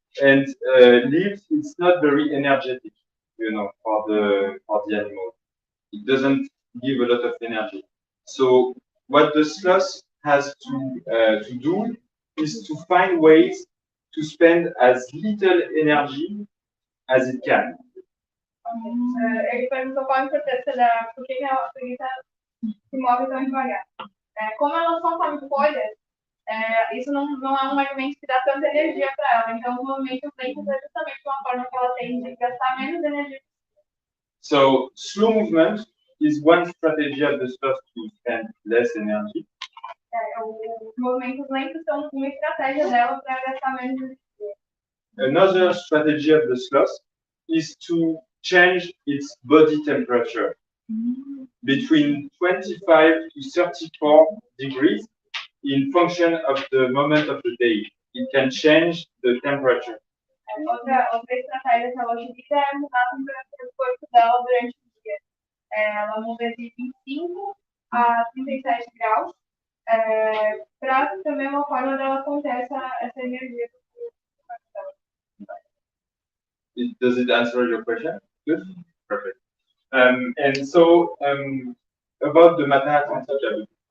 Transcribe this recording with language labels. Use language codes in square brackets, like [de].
[en] And leaves, it's not very energetic, you know, for the animal. It doesn't give a lot of energy. So what the sloth has to do is to find ways to spend as little energy as it can. [pt] Ele perguntou qual a importância por que a preguiça se move tão devagar. Como ela só come folhas, isso não é um alimento que dá tanta energia para ela. Então, o movimento lento é justamente uma forma que ela tem de gastar menos energia. [en] So slow movement is one strategy of the sloth to spend less energy. [pt] Os movimentos lentos são uma estratégia dela para gastar menos energia. [en] Another strategy of the sloth is to change its body temperature between 25 to 34 degrees in function of the moment of the day. It can change the temperature. [pt] Outra estratégia que ela utiliza é mudar a temperatura do corpo dela durante o dia. Ela muda de 25 a 37 graus, para também uma forma dela conter essa energia do corpo dela. [en] Does it answer your question? Good? Perfect. And so about the Manhattan Chapter.